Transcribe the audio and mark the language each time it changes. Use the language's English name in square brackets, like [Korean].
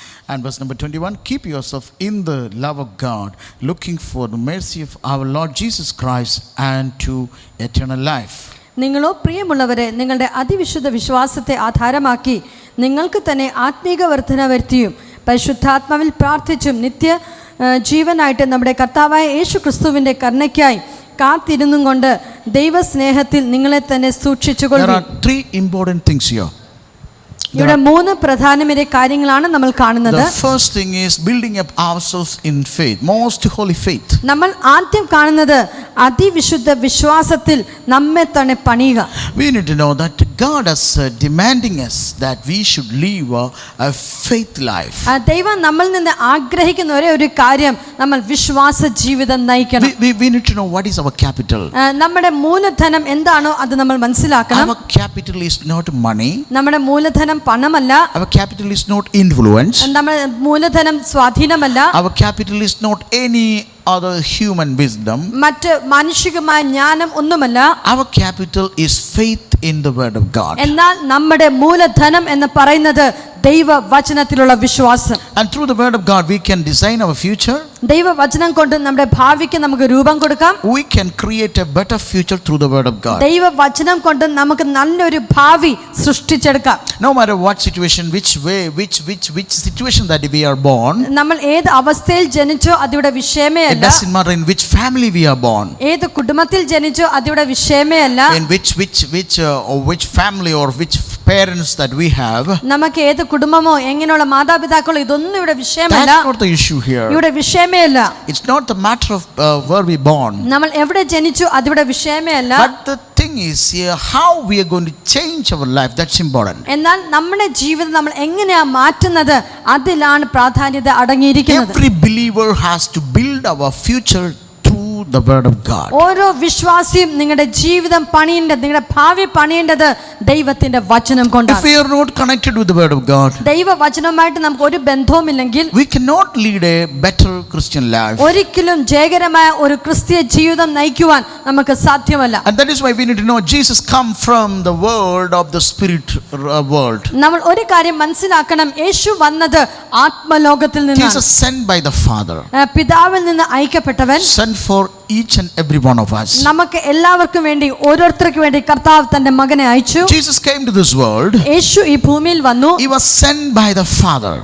[English] And verse number 21, "Keep yourself in the love of God, looking for the mercy of our Lord Jesus Christ and to eternal life." [Malayalam] നിങ്ങളോ പ്രിയമുള്ളവരെ, നിങ്ങളുടെ അതിവിശുദ്ധ വിശ്വാസത്തെ ആധാരമാക്കി നിങ്ങൾക്ക് തന്നെ ആത്മീക വർധന വരുത്തിയും പരിശുദ്ധാത്മാവിൽ പ്രാർത്ഥിച്ചും നിത്യ ജീവനായിട്ട് നമ്മുടെ കർത്താവായ യേശു ക്രിസ്തുവിൻ്റെ കരുണയ്ക്കായി കാത്തിരുന്നും കൊണ്ട് ദൈവസ്നേഹത്തിൽ നിങ്ങളെ തന്നെ സൂക്ഷിച്ചുകൊള്ളുക. [English] There are 3 important things here. [Malayalam] ഇവിടെ 3 പ്രധാനമായ കാര്യങ്ങളാണ് നമ്മൾ കാണുന്നത്. [English] The first thing is building up ourselves in faith, most holy faith. [Malayalam] നമ്മൾ ആദ്യം കാണുന്നത് അതിവിശുദ്ധ വിശ്വാസത്തിൽ നമ്മെ തന്നെ പണിയുക. [English] We need to know that God is demanding us that we should live a faith life. [Malayalam] ദൈവം നമ്മളിൽ നിന്ന് ആഗ്രഹിക്കുന്ന ഒരേ ഒരു കാര്യം, നമ്മൾ വിശ്വാസ ജീവിതം നയിക്കണം. [English] We need to know what is our capital. [Malayalam] നമ്മുടെ മൂലധനം എന്താണോ അത് നമ്മൾ മനസ്സിലാക്കണം. [English] Our capital is not money. [Malayalam] നമ്മുടെ മൂലധനം പണമല്ല. [English] Our capital is not influence. [Malayalam] നമ്മുടെ മൂലധനം സ്വാധീനമല്ല. [English] Our capital is not any other human wisdom. [Malayalam] മറ്റ് മാനുഷികമായ ജ്ഞാനം ഒന്നുമല്ല. [English] Our capital is faith in the word of God. [Malayalam] എന്നാൽ നമ്മുടെ മൂലധനം എന്ന് പറയുന്നത് ദൈവവചനത്തിലുള്ള വിശ്വാസം. [English] And through the word of God we can design our future. [Malayalam] ദൈവവചനം കൊണ്ട് നമ്മുടെ ഭാവിക്ക് നമുക്ക് രൂപം കൊടുക്കാം. [English] We can create a better future through the word of God. [Malayalam] ദൈവവചനം കൊണ്ട് നമുക്ക് നല്ലൊരു ഭാവി സൃഷ്ടിച്ചെടുക്കാം. [English] No matter what situation, which way, which situation that we are born. [Malayalam] നമ്മൾ ഏത് അവസ്ഥയിൽ ജനിച്ചോ അതിവിടെ വിഷയമേ [English] It [Malayalam] അല്ല. [English] doesn't matter in which family we are born. [Malayalam] ഏത് കുടുംബത്തിൽ ജനിച്ചോ അതിവിടെ വിഷയമേ അല്ല. [English] In which family or which parents that we have. [Malayalam] നമുക്ക് ഏത് കുടുംബമോ എങ്ങനെയുള്ള മാതാപിതാക്കളോ ഇതൊന്നും ഇവിടെ വിഷയമല്ല. [English] That's not the issue here. [Malayalam] ഇവിടെ വിഷയമേ അല്ല. [English] It's not the matter of where we born. [Malayalam] നമ്മൾ എവിടെ ജനിച്ചു അതിവിടെ വിഷയമേ അല്ല. [English] But the thing is here how we are going to change our life, that's important. [Malayalam] എന്നാൽ നമ്മുടെ ജീവിതം നമ്മൾ എങ്ങനെയാ മാറ്റുന്നത് അതിലാണ് പ്രാധാന്യത അടങ്ങിയിരിക്കുന്നത്. [English] Every believer has to build our future through the word of God. [Malayalam] ഓരോ വിശ്വാസിയും നിങ്ങളുടെ ജീവിതം പണിയേണ്ടത്, നിങ്ങളുടെ ഭാവി പണിയേണ്ടത് ദൈവത്തിന്റെ വചനം കൊണ്ടാണ്. [English] If we are not connected with the word of God, [Malayalam] ദൈവവചനവുമായിട്ട് നമുക്ക് ഒരു ബന്ധവുമില്ലെങ്കിൽ [English] we cannot lead a better Christian life. [Malayalam] ഒരിക്കലും ജയകരമായ ഒരു ക്രിസ്തീയ ജീവിതം നയിക്കുവാൻ നമുക്ക് സാധ്യമല്ല. [English] And that is why we need to know Jesus come from the world of the spirit world. [Malayalam] നമ്മൾ ഒരു കാര്യം മനസ്സിലാക്കണം, യേശു വന്നത് ആത്മലോകത്തിൽ നിന്നാണ്. [English] Jesus sent by the Father. [Malayalam] പിതാവിൽ നിന്ന് അയക്കപ്പെട്ടവൻ. [English] Sent for each and every one of us. [Malayalam] നമുക്ക് എല്ലാവർക്കും വേണ്ടി, ഓരോരുത്തർക്കും വേണ്ടി കർത്താവ് തന്റെ മകനെ അയച്ചു. [English] Jesus came to this world. [Malayalam] യേശു ഈ ഭൂമിയിൽ വന്നു. [English] He was sent by the Father.